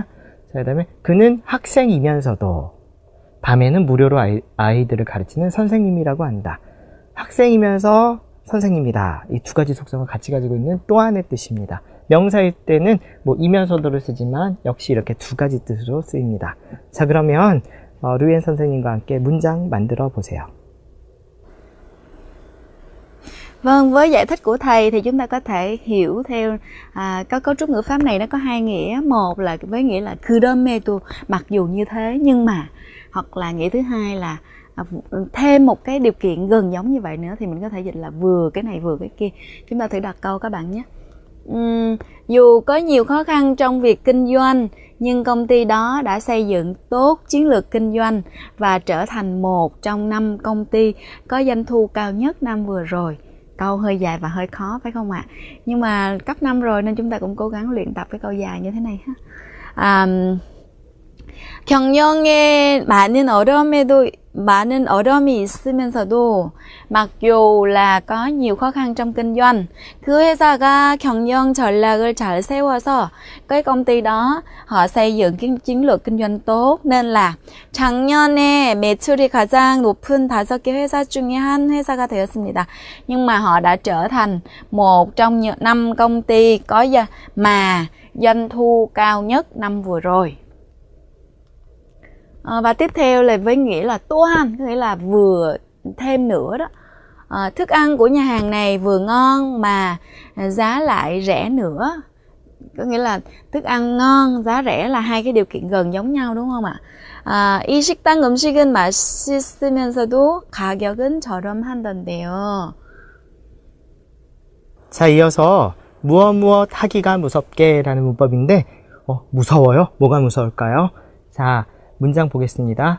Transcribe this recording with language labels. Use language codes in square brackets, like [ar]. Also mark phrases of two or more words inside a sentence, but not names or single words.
[ko] 자, 그 다음에 그는 학생이면서도 밤에는 무료로 아이들을 가르치는 선생님이라고 한다. 학생이면서 선생님이다. 이 두 가지 속성을 같이 가지고 있는 또한의 뜻입니다. 명사일 때는 뭐 이면서도를 쓰지만 역시 이렇게 두 가지 뜻으로 쓰입니다. 자, 그러면 류엔 선생님과 함께 문장 만들어 보세요. [vi] Vâng, với giải thích của thầy thì chúng ta có thể hiểu theo cấu trúc ngữ pháp này nó có hai nghĩa. Một là với nghĩa là 그럼에도, mặc dù như thế nhưng mà, hoặc là nghĩa thứ hai là thêm một cái điều kiện gần giống như vậy nữa thì mình có thể dịch là vừa cái này vừa cái kia. Chúng ta thử đặt câu các bạn nhé. Dù có nhiều khó khăn trong việc kinh doanh nhưng công ty đó đã xây dựng tốt chiến lược kinh doanh và trở thành một trong 5 công ty có doanh thu cao nhất năm vừa rồi. Câu hơi dài và hơi khó phải không ạ? Nhưng mà cấp 5 rồi nên chúng ta cũng cố gắng luyện tập cái câu dài như thế này ha. [ko] 경영에 많은 어려움이 있으면서도 [vi] mặc dù là có nhiều khó khăn trong kinh doanh, [ko] 그 회사가 경영 전략을 잘 세워서 [vi] cái công ty đó họ xây dựng cái chiến lược kinh doanh tốt nên là [ko] 작년에 매출이 가장 높은 5개 회사 중에 한 회사가 되었습니다. [vi] Nhưng mà họ đã trở thành một trong 5 công ty có mà doanh thu cao nhất năm vừa rồi. Và tiếp theo là với nghĩa là 또한, có nghĩa là vừa thêm nữa đó. Thức ăn của nhà hàng này vừa ngon mà giá lại rẻ nữa. Có nghĩa là thức ăn ngon, giá rẻ là hai cái điều kiện gần giống nhau đúng không ạ? [ko] 이 식당 음식은 맛있으면서도 가격은 저렴한던데요. 자, 이어서 무엇 하기가 무섭게라는 문법인데 무서워요? 뭐가 무서울까요? 자, 문장 보겠습니다.